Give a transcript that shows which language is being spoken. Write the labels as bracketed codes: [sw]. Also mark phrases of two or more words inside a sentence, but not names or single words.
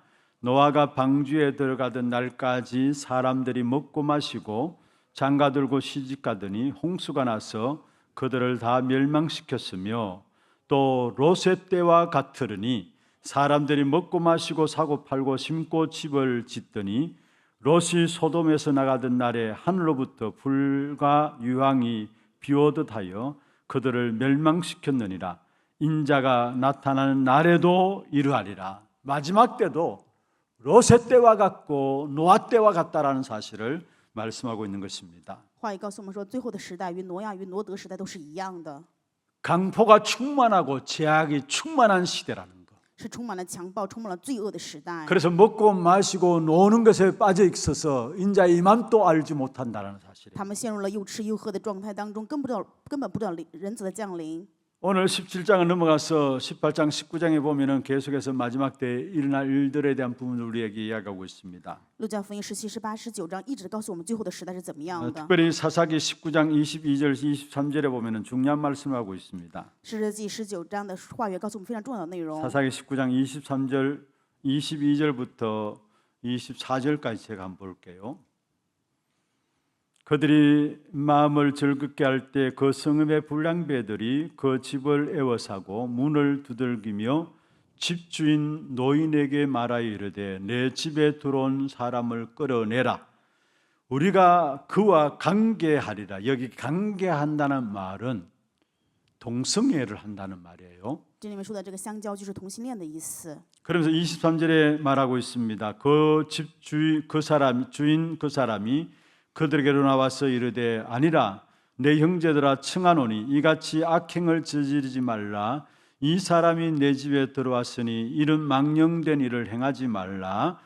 [ko] 노아가 방주에 들어가던 날까지 사람들이 먹고 마시고 장가들고 시집가더니 홍수가 나서 그들을 다 멸망시켰으며 또 롯의 때와 같으리니 사람들이 먹고 마시고 사고 팔고 심고 집을 짓더니 롯이 소돔에서 나가던 날에 하늘로부터 불과 유황이 비오듯 하여 그들을 멸망시켰느니라. 인자가 나타나는 날에도 이르하리라. 마지막 때도 롯의 때와 같고 노아 때와 같다라는 사실을 말씀하고 있는 것입니다. [zh] 话语告诉我们说，最后的时代与挪亚与罗德时代都是一样的， [ko] 강포가 충만하고 제약이 충만한 시대라는 것. [zh] 是充满了强暴、充满了罪恶的时代。 [ko] 그래서 먹고 마시고 노는 것에 빠져 있어서 인자의 임함도 알지 못한다는 사실이에요. [zh] 他们陷入了又吃又喝的状态当中，根本不知道人子的降临。 [ko] 오늘 17장을 넘어가서 18장, 19장에 보면은 계속해서 마지막 때에 일어날 일들에 대한 부분을 우리에게 이야기하고 있습니다. [zh] 路加福音17、18、19章一直告诉我们最后的时代是怎么样的。 [ko] 특별히 사사기 19장 22절, 23절에 보면은 중요한 말씀을 하고 있습니다. [zh] 诗日记19章的话语告诉我们非常重要的内容。 [ko] 사사기 19장 23절, 22절부터 24절까지 제가 한번 볼게요. 그들이 마음을 즐겁게 할 때 그 성읍의 불량배들이 그 집을 에워싸고 문을 두들기며 집주인 노인에게 말하여 이르되 내 집에 들어온 사람을 끌어내라. 우리가 그와 관계하리라. 여기 관계한다는 말은 동성애를 한다는 말이에요. [zh] 这里面说的这个相交就是同性恋的意思。 [ko] 그러면서 23절에 말하고 있습니다. 그 집주인 그 사람이 그들에게로 나와서 이르되 아니라 내 형제들아 청하노니 이같이 악행을 저지르지 말라. 이 사람이 내 집에 들어왔으니 이런 망령된 일을 행하지 말라.